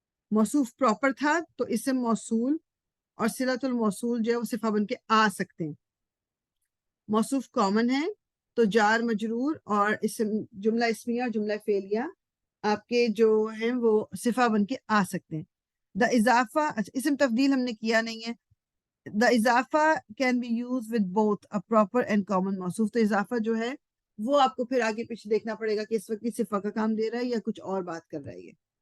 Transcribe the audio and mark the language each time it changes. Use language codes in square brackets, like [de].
[ur] موصوف پراپر تھا تو اسم موصول اور صلۃ الموصول جو ہے وہ صفہ بن کے آ سکتے ہیں. موصوف کامن ہے تو جار مجرور اور اسم, جملہ اسمیہ اور جملہ فعلیہ آپ کے جو ہیں وہ صفہ بن کے آ سکتے ہیں. دا اضافہ, اسم تفضیل ہم نے کیا نہیں ہے. [en] The اضافہ can be use with both a proper and common موصوف. [ur] تو اضافہ جو ہے وہ آپ کو پھر آگے پیچھے دیکھنا پڑے گا کہ اس وقت کی صفہ کا کام دے رہا ہے یا کچھ اور بات کر رہا ہے یہ.